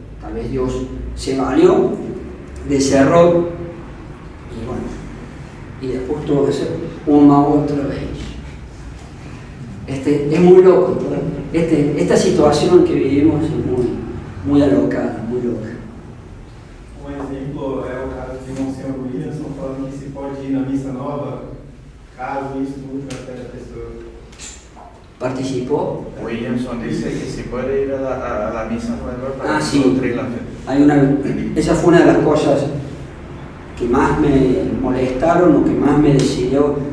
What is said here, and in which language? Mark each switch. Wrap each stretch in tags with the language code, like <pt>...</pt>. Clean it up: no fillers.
<es>Tal vez Dios se valió de ese error y bueno, y después tuvo que ser una otra vez. Es muy loco, ¿verdad? Esta situación que vivimos es muy alocada, muy loca.</es> <pt>Um exemplo é o caso de Monsenhor Williamson falando que se pode ir na missa nova caso isso mude a fé da pessoa.</pt> <es>¿Participó? Williamson dice que se puede ir a la misa nueva para Sí. nutrir la fe. Esa fue una de las cosas que más me molestaron o que más me decidió.</es>